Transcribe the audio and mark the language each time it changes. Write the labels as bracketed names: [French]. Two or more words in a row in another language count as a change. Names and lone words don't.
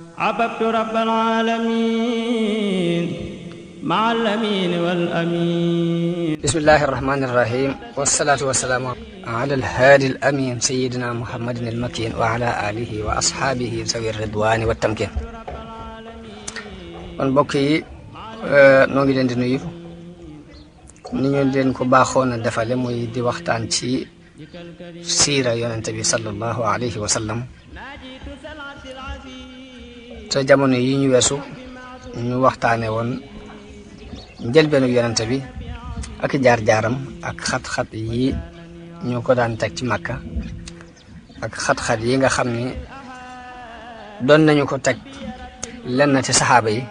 [Arabic] أحببت رب العالمين مع الأمين والأمين. بسم الله الرحمن الرحيم، والصلاة والسلام على الهادي الأمين سيدنا محمد المكين وعلى آله وأصحابه ذوي الرضوان والتمكين. [Wolof] kon mbokk yi noo ngi leen di nuyu ni ñu leen ko baaxoon a defale muy di waxtaan ci siira yonente bi [Arabic] صلى الله عليه وسلم [Wolof] te jamono yi ñu weesu ñu waxtaane woon njëlbeenu yonente bi ak jaar-jaaram ak xat-xat yi ñu ko daan teg ci Makka ak xat-xat yi nga xam ni doon nañu ko teg lenn ci saxaaba yi.